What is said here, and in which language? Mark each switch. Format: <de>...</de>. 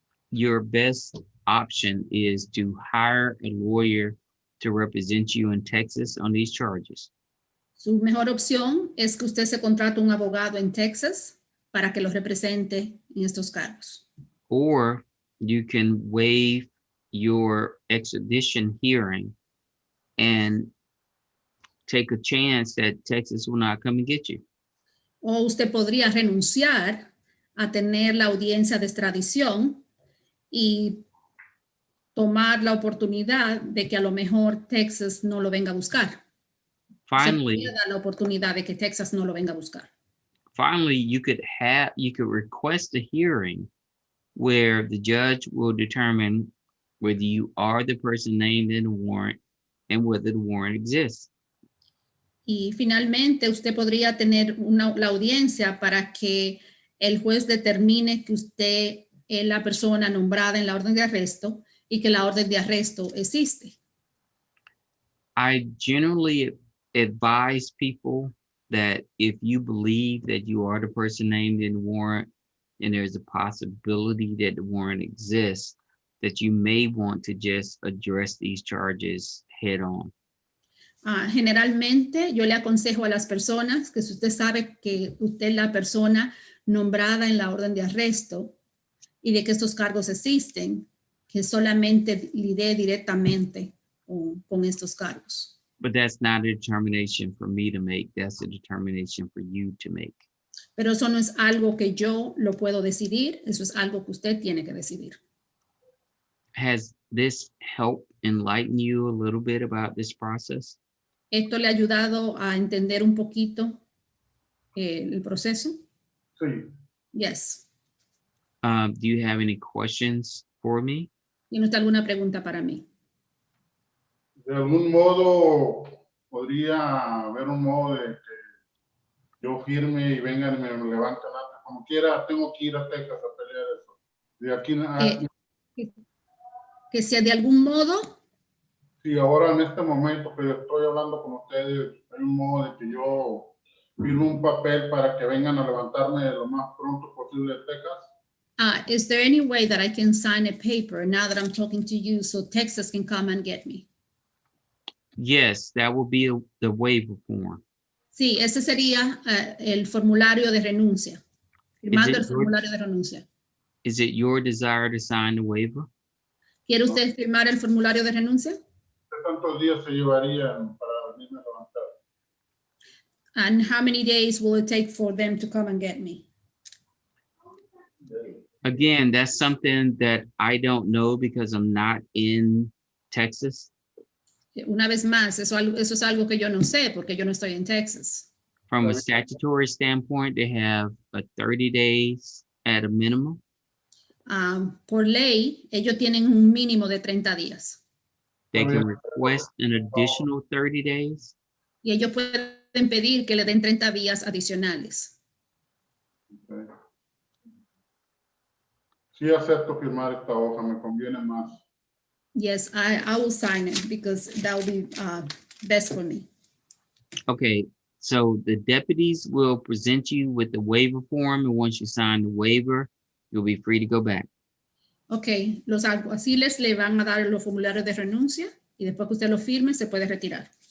<en>Your best option is to hire a lawyer to represent you in Texas on these charges.</en> <es>Su mejor opción es que usted se contrate un abogado en Texas para que lo represente en estos cargos.</es> <en>Or you can waive your extradition hearing and take a chance that Texas will not come and get you.</en> <es>O usted podría renunciar a tener la audiencia de extradición y tomar la oportunidad de que a lo mejor Texas no lo venga a buscar.</es> <en>Finally,</en> <es>Se puede dar la oportunidad de que Texas no lo venga a buscar.</es> <en>finally, you could request a hearing where the judge will determine whether you are the person named in the warrant and whether the warrant exists.</en> <es>Y finalmente usted podría tener la audiencia para que el juez determine que usted es la persona nombrada en la orden de arresto y que la orden de arresto existe.</es> <en>I generally advise people that if you believe that you are the person named in the warrant and there's a possibility that the warrant exists, that you may want to just address these charges head on.</en> <es>Generalmente yo le aconsejo a las personas que si usted sabe que usted es la persona nombrada en la orden de arresto y de que estos cargos existen, que solamente lidie directamente con estos cargos.</es> <en>But that's not a determination for me to make. That's a determination for you to make.</en> <es>Pero eso no es algo que yo lo puedo decidir, eso es algo que usted tiene que decidir.</es> <en>Has this helped enlighten you a little bit about this process?</en> <es>¿Esto le ha ayudado a entender un poquito el proceso? Sí.</es> <en>Yes. Do you have any questions for me?</en> <es>¿Tiene usted alguna pregunta para mí? De algún modo, podría haber un modo de que yo firme y vengan y me levanten antes. Como quiera, tengo que ir a Texas a pelear eso. De aquí Que sea de algún modo. Sí, ahora en este momento que estoy hablando con ustedes, hay un modo de que yo firme un papel para que vengan a levantarme lo más pronto posible de Texas.</es> <en>Is there any way that I can sign a paper now that I'm talking to you so Texas can come and get me? Yes, that will be the waiver form.</en> <es>Sí, ese sería el formulario de renuncia. Firmando el formulario de renuncia.</es> <en>Is it your desire to sign the waiver?</en> <es>¿Quiere usted firmar el formulario de renuncia? ¿Qué tantos días se llevarían para venirme a levantar?</es> <en>And how many days will it take for them to come and get me? Again, that's something that I don't know because I'm not in Texas.</en> <es>Una vez más, eso es algo que yo no sé porque yo no estoy en Texas.</es> <en>From a statutory standpoint, they have a 30 days at a minimum.</en> <es>Por ley, ellos tienen un mínimo de 30 días.</es> <en>They can request an additional 30 days.</en> <es>Y ellos pueden pedir que le den 30 días adicionales.</es> <en>Okay.</en> <es>Sí acepto firmar esta hoja, me conviene más.</es> <en>Yes, I will sign it because that will be best for me. Okay, so the deputies will present you with the waiver form, and once you sign the waiver, you'll be free to go back.</en> <es>Okay, los alguaciles le van a dar los formularios de renuncia y después que usted lo firme, se puede retirar.</es>